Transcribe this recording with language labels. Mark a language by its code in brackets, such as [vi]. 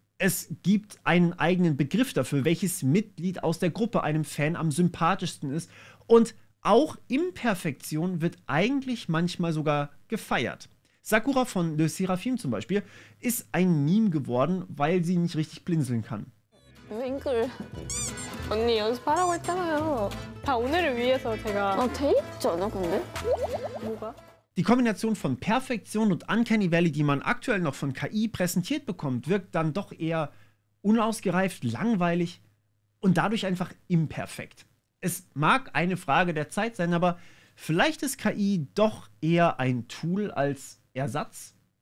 [de] Es gibt einen eigenen Begriff dafür, welches Mitglied aus der Gruppe einem Fan am sympathischsten ist, und auch Imperfektion wird eigentlich manchmal sogar gefeiert. Sakura von Le Seraphim zum Beispiel ist ein Meme geworden, weil sie nicht richtig blinzeln kann. [ko] 윙클. 언니 연습하라고 했잖아요. 다 오늘을 위해서 제가. 돼 있지 않아 근데? 뭐가? [de] Die Kombination von Perfektion und Uncanny Valley, die man aktuell noch von KI präsentiert bekommt, wirkt dann doch eher unausgereift, langweilig und dadurch einfach imperfekt. Es mag eine Frage der Zeit sein, aber vielleicht ist KI doch eher ein Tool als Ersatz?